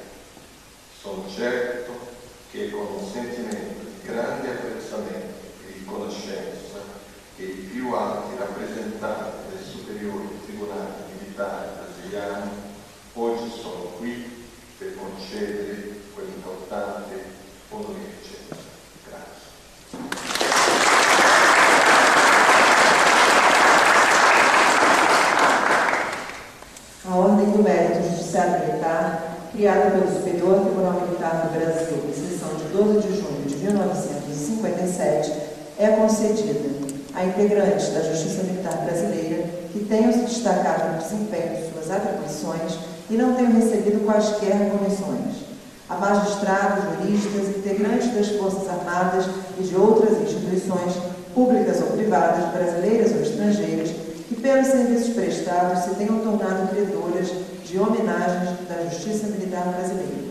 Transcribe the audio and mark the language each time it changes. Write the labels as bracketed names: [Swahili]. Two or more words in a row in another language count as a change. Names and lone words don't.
[Italian] Sono certo che con un sentimento di grande apprezzamento e riconoscenza che i più alti rappresentanti del Superiore Tribunale Militare Brasiliano oggi sono qui per concedere quell'importante onorificenza. Grazie. [Portuguese] A Ordem do Mérito Judiciário Militar, criada pelo Superior Tribunal Militar do Brasil, em sessão de 12 de junho de 1957, é concedida a integrantes da Justiça Militar Brasileira que tenham se destacado no desempenho de suas atribuições e não tenham recebido quaisquer comissões, a magistrados, juristas, integrantes das Forças Armadas e de outras instituições, públicas ou privadas, brasileiras ou estrangeiras, que pelos serviços prestados se tenham tornado credoras de homenagens da Justiça Militar Brasileira.